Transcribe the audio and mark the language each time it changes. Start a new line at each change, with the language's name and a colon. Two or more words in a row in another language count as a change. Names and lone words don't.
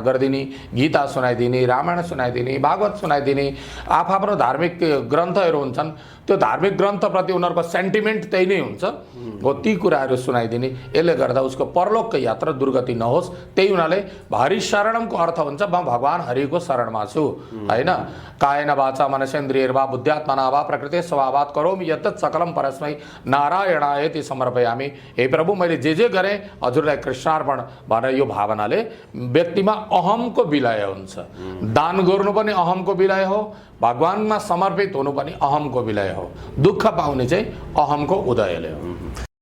Nepali: गरिदिने गीता सुनाइदिने रामायण सुनाइदिने भागवत सुनाइदिने आफ्नो धार्मिक ग्रन्थहरू हुन्छन् त्यो धार्मिक ग्रन्थप्रति उनीहरूको सेन्टिमेन्ट त्यही नै हुन्छ हो ती कुराहरू सुनाइदिने यसले गर्दा उसको परलोकको यात्रा दुर्गति नहोस् त्यही हुनाले हरि शरणमको अर्थ हुन्छ म भगवान हरिको शरणमा छु हैन
Sanskrit: कायेन वाचा मनसेन्द्रियैर्वा बुद्ध्यात्मना वा प्रकृते स्वभावात् करोमि यत् सकलम परस्मै नारायणायति समर्पयामि
Nepali: हे प्रभु मैले जे गरेँ हजुरलाई कृष्णार्पण भनेर यो भावनाले व्यक्तिमा अहमको विलय हुन्छ दान गर्नु पनि अहमको विलय हो भगवानमा समर्पित हुनु पनि अहमको विलय हो दुःख पाउने चाहिँ अहमको उदयले हो